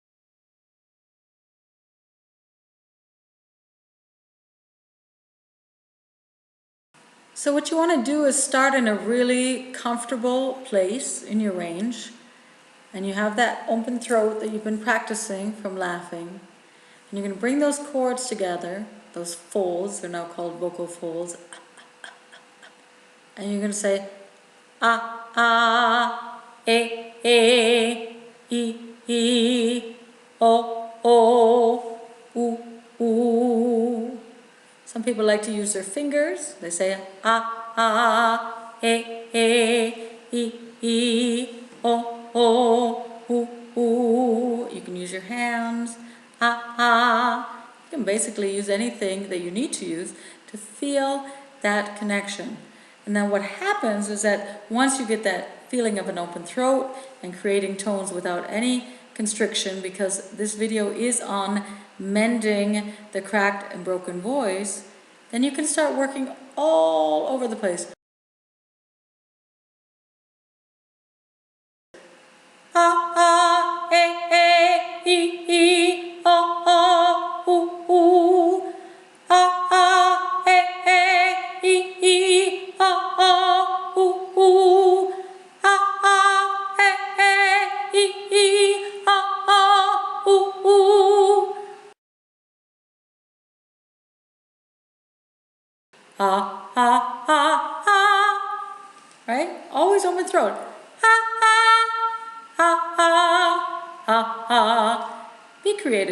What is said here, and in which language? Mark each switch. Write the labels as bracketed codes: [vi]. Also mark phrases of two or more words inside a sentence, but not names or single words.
[en] So what you want to do is start in a really comfortable place in your range, and you have that open throat that you've been practicing from laughing, and you're going to bring those chords together, those folds, they're now called vocal folds, and you're going to say e, o, u. Some people like to use their fingers. They say e, o, u. You can use your hands. You can basically use anything that you need to use to feel that connection. And then what happens is that once you get that feeling of an open throat and creating tones without any constriction, because this video is on mending the cracked and broken voice, then you can start working all over the place. E, o, u. E, o, u. Right? Always open throat. Be creative.